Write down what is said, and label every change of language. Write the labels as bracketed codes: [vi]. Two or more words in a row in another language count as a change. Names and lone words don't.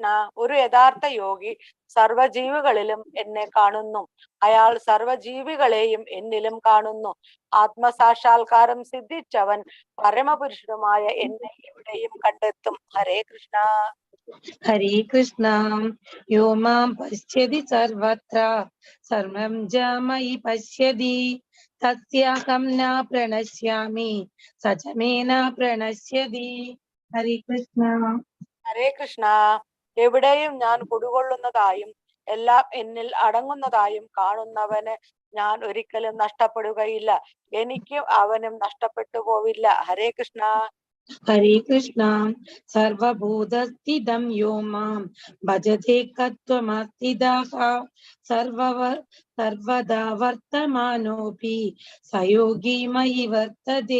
[ml] ഒരു യഥാർത്ഥ യോഗി സർവജീവികളിലും എന്നെ കാണുന്നു. അയാൾ സർവജീവികളെയും എന്നിലും കാണുന്നു. ആത്മസാക്ഷാത്കാരം സിദ്ധിച്ചവൻ പരമപുരുഷനുമായ എന്നെ എവിടെയും കണ്ടെത്തും. ഹരേ കൃഷ്ണ. ഹരേ കൃഷ്ണ. [sa] यो मां पश्यति सर्वत्र सर्वं च मयि पश्यति तस्याहं न प्रणश्यामि स च मे न प्रणश्यति. [ml] ഹരേ കൃഷ്ണ. ഹരേ കൃഷ്ണ. എവിടെയും ഞാൻ കുടികൊള്ളുന്നതായും എല്ലാം എന്നിൽ അടങ്ങുന്നതായും കാണുന്നവന് ഞാൻ ഒരിക്കലും നഷ്ടപ്പെടുകയില്ല. എനിക്കും അവനും നഷ്ടപ്പെട്ടു പോവില്ല. ഹരേ കൃഷ്ണ. ഹരേ കൃഷ്ണ. [sa] सर्वभूतस्थितं यो मां भजते कत्वमस्थितः सर्वदा वर्तमानोपि सयोगी मयि वर्तते.